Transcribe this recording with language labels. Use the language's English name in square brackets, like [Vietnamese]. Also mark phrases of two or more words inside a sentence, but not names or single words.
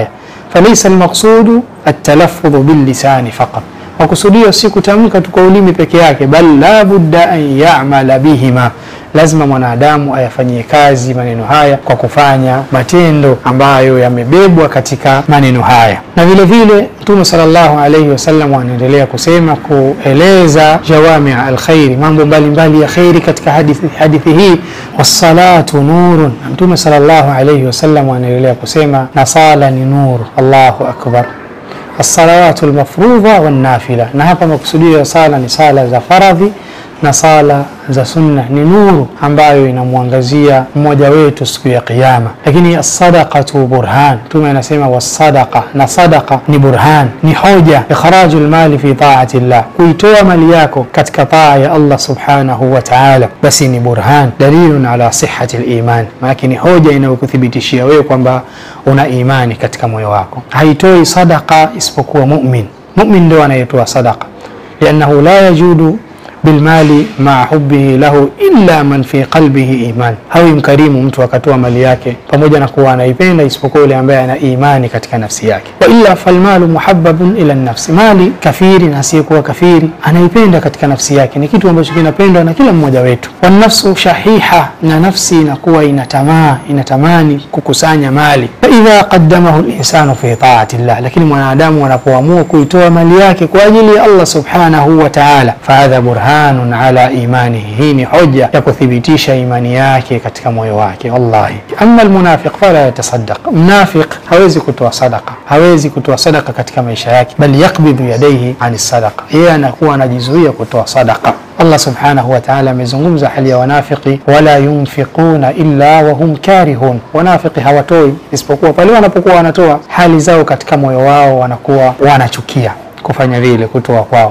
[Arabic] فليس المقصود التلفظ باللسان فقط, [Swahili] makusudio si kutamka tu kwa ulimi peke yake, [Arabic] بل لا بد أن يعمل بهما, [Swahili] lazima mwanadamu ayafanyie kazi maneno haya kwa kufanya matendo ambayo yamebebwa katika maneno haya. Na vile vile Mtume [Arabic] صلى الله عليه وسلم [Swahili] anaendelea kusema, kueleza [Arabic] جوامع الخير, [Swahili] mambo mbalimbali ya khairi katika hadithi hii, [Arabic] والصلاة نور. [Swahili] Mtume [Arabic] صلى الله عليه وسلم [Swahili] anaendelea kusema, na sala ni nuru. [Arabic] الله أكبر. الصلوات المفروضة والنافلة, [Swahili] na hapa makusudio ya sala ni sala za faradhi na sala za sunna, ni nuru ambayo inamwangazia mmoja wetu siku ya kiyama. Lakini [Arabic] الصدقة برهان, [Swahili] Mtume anasema was-sadaqa, na sadaqa ni burhan, ni hoja. [Arabic] إخراج المال في طاعة الله, [Swahili] kuitoa mali yako katika taa ya Allah [Arabic] سبحانه وتعالى, [Swahili] basi ni burhan, [Arabic] دليل على صحة الإيمان, [Swahili] maana ni hoja inayokuthibitishia wewe kwamba una imani katika moyo wako. Haitoi sadaqa isipokuwa mu'min. Mu'min ndio anayetoa sadaqa, [Arabic] لأنه لا يجود بالمال مع حبه له إلا من في قلبه إيمان. [Swahili] Hawi mkarimu mtu akatoa mali yake pamoja na kuwa anaipenda isipokuwa yule ambaye ana imani katika nafsi yake. [Arabic] وإلا فالمال محبب إلى النفس, [Swahili] mali kafiri na asiyekuwa kafiri anaipenda katika nafsi yake, ni kitu ambacho kinapendwa na kila mmoja wetu. [Arabic] والنفس شحيحة, [Swahili] na nafsi inakuwa inatamani kukusanya mali. [Arabic] فإذا قدمه الإنسان في طاعة الله, [Swahili] lakini mwanadamu anapoamua kuitoa mali yake kwa ajili ya Allah [Arabic] سبحانه وتعالى, فهذا برهان على إيمانه, [Swahili] hii ni hoja ya kuthibitisha imani yake katika moyo wake. [Arabic] والله أما المنافق فلا يتصدق, [Swahili] mnafiq hawezi kutoa sadaqa, hawezi kutoa sadaqa katika maisha yake, [Arabic] بل يقبض يديه عن الصدقة, [Swahili] yeye anakuwa anajizuia kutoa sadaqa. Allah [Arabic] سبحانه وتعالى [Swahili] amezungumza hali ya wanafiki, [Arabic] ولا ينفقون إلا وهم كارهون, [Swahili] wanafiki hawatoi isipokuwa pale wanapokuwa wanatoa hali zao katika moyo wao wanakuwa wanachukia kufanya vile kutoa kwao.